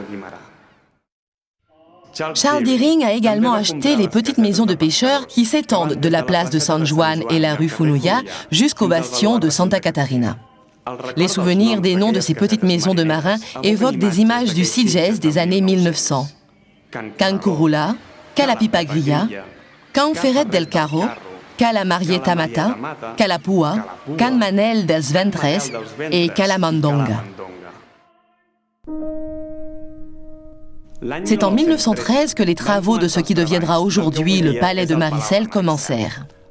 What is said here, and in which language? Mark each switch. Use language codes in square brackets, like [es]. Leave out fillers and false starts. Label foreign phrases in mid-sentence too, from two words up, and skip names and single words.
[fr] Charles Deering a également acheté les petites maisons de pêcheurs qui s'étendent de la place de San Juan et la rue Fonuya jusqu'au bastion de Santa Catarina. Les souvenirs des noms de ces petites maisons de marins évoquent des images du Sitges des années 1900. Can Curula, Cala Pipagria, Can Ferret del Carro, Cala Marieta Mata, Cala Pua, Can Manel dels Ventres et Cala Mandonga. C'est en 1913 que les travaux de ce qui deviendra aujourd'hui le palais de Maricel commencèrent.